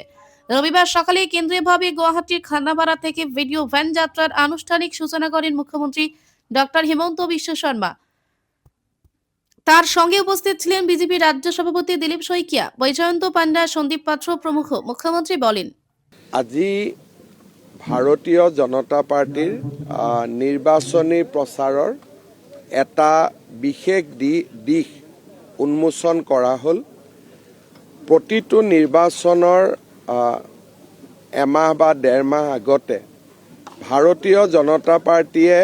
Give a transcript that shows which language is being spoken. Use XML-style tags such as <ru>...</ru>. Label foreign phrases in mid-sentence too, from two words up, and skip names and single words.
<bn>রবিবার সকালে কেন্দ্রীয়ভাবে গুয়াহাটির খানাপাড়া থেকে ভিডিও ভ্যান যাত্রার আনুষ্ঠানিক সূচনা করেন মুখ্যমন্ত্রী ডক্টর হিমন্ত বিশ্ব শর্মা। তার সঙ্গে উপস্থিত ছিলেন বিজেপি রাজ্য সভাপতি দিলীপ শইকিয়া, বৈজয়ন্ত পাণ্ডা, সন্দীপ পাত্র প্রমুখ। মুখ্যমন্ত্রী বলেন,</bn> <as>আজি ভাৰতীয় জনতা পাৰ্টীৰ নিৰ্বাচনী প্ৰচাৰৰ এটা বিশেষ দিশ উন্মোচন কৰা হ'ল। প্ৰতিটো নিৰ্বাচনৰ এমাহ বা ডেৰ মাহ আগতে ভাৰতীয় জনতা পাৰ্টীয়ে</as>